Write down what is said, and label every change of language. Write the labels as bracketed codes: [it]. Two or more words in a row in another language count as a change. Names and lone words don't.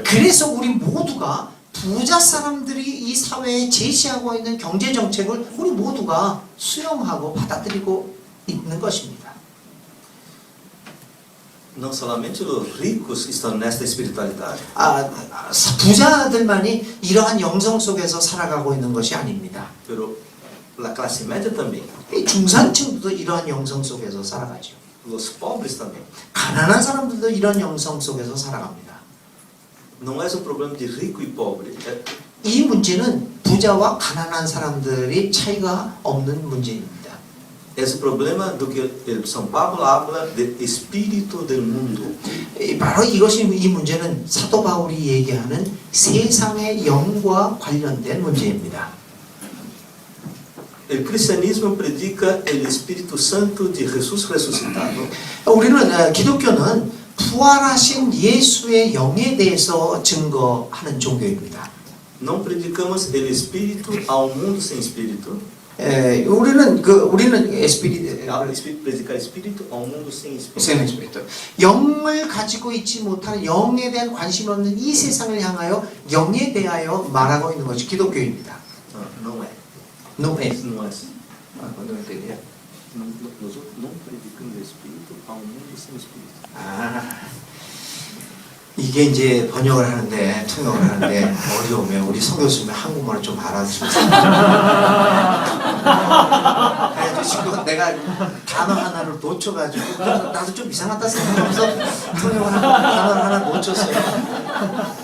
[ko] 그래서 우리 모두가 부자 사람들이 이 사회에 제시하고 있는 경제 정책을 우리 모두가 수용하고 받아들이고 있는 것입니다. [pt] Não somente os ricos estão nesta espiritualidade. [ko] 부자들만이 이러한 영성 속에서 살아가고 있는 것이 아닙니다. [pt] Pero a classe média também. [ko] 이 중산층도 이러한 영성 속에서 살아가죠. [pt] Os pobres também. [ko] 가난한 사람들도 이런 영성 속에서 살아갑니다. [pt] Não é o problema de rico e pobre. [ko] 이 문제는 부자와 가난한 사람들이 차이가 없는 문제입니다. [pt] É o problema do que São Paulo [es] habla de [pt] espírito [es] del mundo. [ko] 바로 이것이 이 문제는 사도 바울이 얘기하는 세상의 영과 관련된 문제입니다. [pt] O cristianismo predica o Espírito Santo de Jesus ressuscitado. [ko] 우리는 기독교는 부활하신 예수의 영에 대해서 증거하는 종교입니다. [pt] Não predicamos o Espírito ao mundo sem Espírito. [ko] 우리는 [pt] Predicar Espírito ao mundo sem Espírito. [ko] 영을 가지고 있지 못하는 영에 대한 관심 없는 이 세상을 향하여 영에 대하여 말하고 있는 것이 기독교입니다. [pt] Não é. No é. Não é. não entendi. Nós não predicamos o Espírito ao mundo sem Espírito. [ko] 이게 이제 번역을 하는데 통역을 하는데 어려우면 우리 성 교수님 한국말을 좀 알아주세요. 그래도 지금 내가 단어 하나를 놓쳐가지고 나도 좀 이상하다 생각하면서 통역을 하고 단어를 하나 놓쳤어요.